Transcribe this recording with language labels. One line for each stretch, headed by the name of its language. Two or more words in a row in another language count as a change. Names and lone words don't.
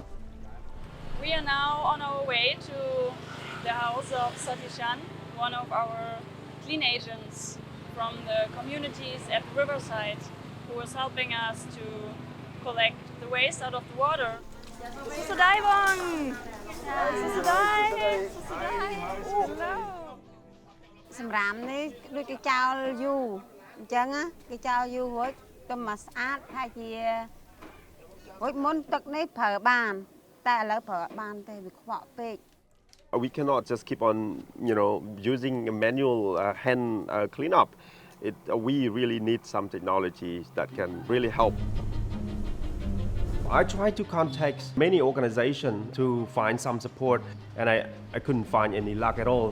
English: We are now on our way to the house of Satishan, one of our clean agents from the communities at the riverside, who is helping us to collect the waste out of the water.
Khmer: សួស្ដីបង! សួស្ដី! Susudai! សម្រាមនេះដូចគេចោលយូរអញ្ចឹងគេចោលយូររួចទៅមកស្អាតថាជារួចមុនទឹកនេះប្រើបានតែឥឡូវប្រើបានទេវាខ្វក់ពេក
English: We cannot just keep on, using a manual hand cleanup. We really need some technology that can really help. I tried to contact many organizations to find some support, and I couldn't find any luck at all.